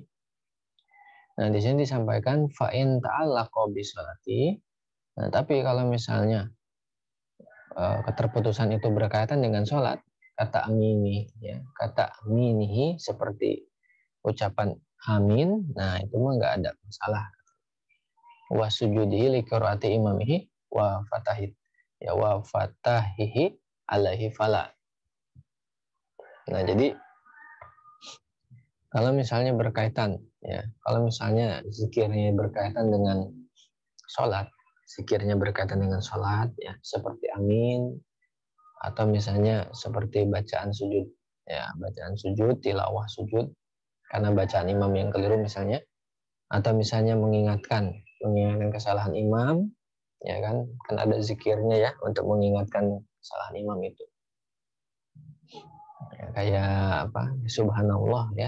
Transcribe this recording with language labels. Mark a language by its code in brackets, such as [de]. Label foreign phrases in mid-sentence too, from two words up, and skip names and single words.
[id] Nah, di sini disampaikan [ar] فإن تعلق بالصلاة. [id] Nah, tapi kalau misalnya keterputusan itu berkaitan dengan sholat, kata amini ya, kata aminihi seperti ucapan amin, nah itu mah nggak ada masalah. [ar] وسجوده لقراءة إمامه وفتحه يا وفتحه عليه فلا. [id] Nah, jadi kalau misalnya berkaitan ya, kalau misalnya zikirnya berkaitan dengan sholat, zikirnya berkaitan dengan sholat ya, seperti amin, atau misalnya seperti bacaan sujud ya, bacaan sujud, tilawah sujud karena bacaan imam yang keliru misalnya, atau misalnya mengingatkan kesalahan imam ya kan ada zikirnya ya untuk mengingatkan kesalahan imam itu ya, kayak apa, subhanallah ya.